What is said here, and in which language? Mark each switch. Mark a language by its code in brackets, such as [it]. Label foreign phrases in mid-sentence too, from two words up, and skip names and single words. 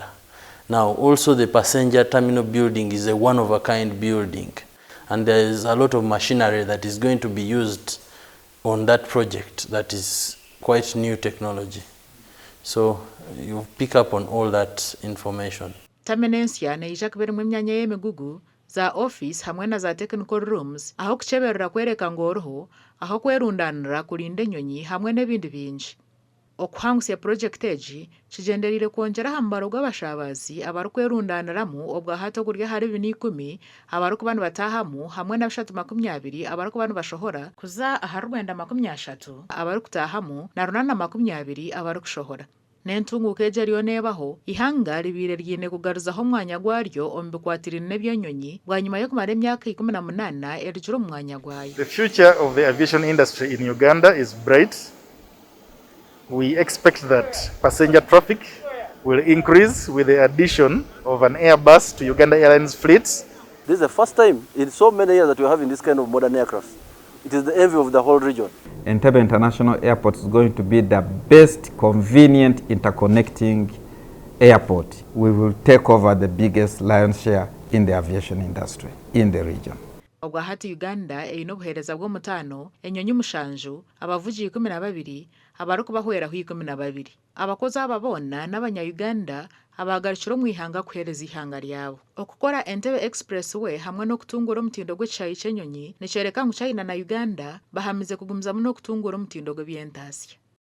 [en] Now also the passenger terminal building is a one-of-a-kind building, and there is a lot of machinery that is going to be used on that project that is quite new technology. So you pick up on all that information. [nyn] Tamenensya neija kubeera emyanya y'emigugu za office hamwe na za [en] technical rooms [nyn] aho kuceberera kwereka ngoroho aho kwerundanira kulinda enyonyi hamwe n'ebindi bingi. Okuhangusya project egi kigenderire kwongera aha mubaro gw'abashabazi abarikwerundaniramu obwa hati okurya hari 10 abarikuba nibatahamu hamwe na 320 abarikuba nibashohora kuza aha 930 abarikutahamu na 420 abarikushohora. N'entunguuka egi eriyo neebaho ihanga ribiire ryine kugaruzaho omwanya gwaryo omu bikwatiriine n'eby'enyonyi bwanyuma y'okumara emyaka 18 erigire omu mwanya gwayo. [en] The future of the aviation industry in Uganda is bright. We expect that passenger traffic will increase with the addition of an Airbus to Uganda Airlines fleets. This is the first time in so many years that we are having this kind of modern aircraft. It is the envy of the whole region. Intebbe International Airport is going to be the best convenient interconnecting airport. We will take over the biggest lion's share in the aviation industry in the region. [nyn] Obwa hati Uganda eyina obuheereza bw'omutaano, enyonyi 7, abavugi 12, abarikubahweraho 12. Abakozi aba boona n'abanya-Uganda abagarukire omu ihanga kuheereza ihanga ryabo. Okukora Intebbe Expressway hamwe n'okutunguura omutindo gw'ekishaayi ky'enyonyi nikyereka ngu China na Uganda bahamize kugumizamu n'okutunguura omutindo gw'eby'entaasya.